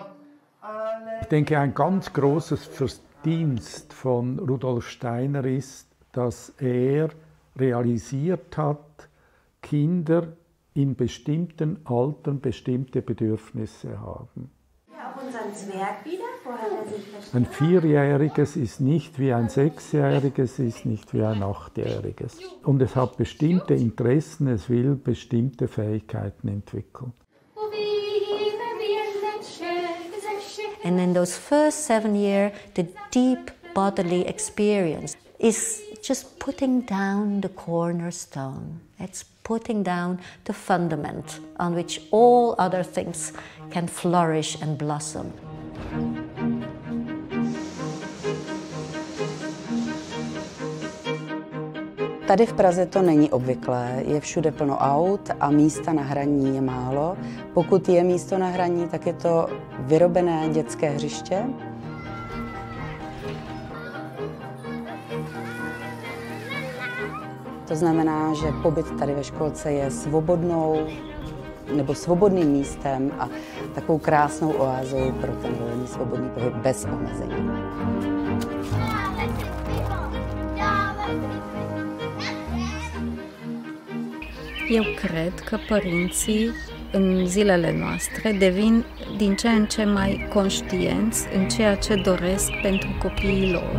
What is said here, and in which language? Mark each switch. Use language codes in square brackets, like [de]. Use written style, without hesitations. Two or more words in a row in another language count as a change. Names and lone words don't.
[de] Ich denke, ein ganz großes Verdienst von Rudolf Steiner ist, dass er realisiert hat, Kinder in bestimmten Altern bestimmte Bedürfnisse haben. Ein Vierjähriges ist nicht wie ein Sechsjähriges, ist nicht wie ein Achtjähriges. Und es hat bestimmte Interessen, es will bestimmte Fähigkeiten entwickeln. [en] And in those first 7 years, the deep bodily experience is just putting down the cornerstone. It's putting down the fundament on which all other things can flourish and blossom. [cs] Tady v Praze to není obvyklé, je všude plno aut a místa na hraní je málo. Pokud je místo na hraní, tak je to vyrobené dětské hřiště. To znamená, že pobyt tady ve školce je svobodnou nebo svobodným místem a takovou krásnou oázou pro ten volný svobodný pohyb bez omezení. [ro] Eu cred că părinții în zilele noastre devin din ce în ce mai conștienți în ceea ce doresc pentru copiii lor.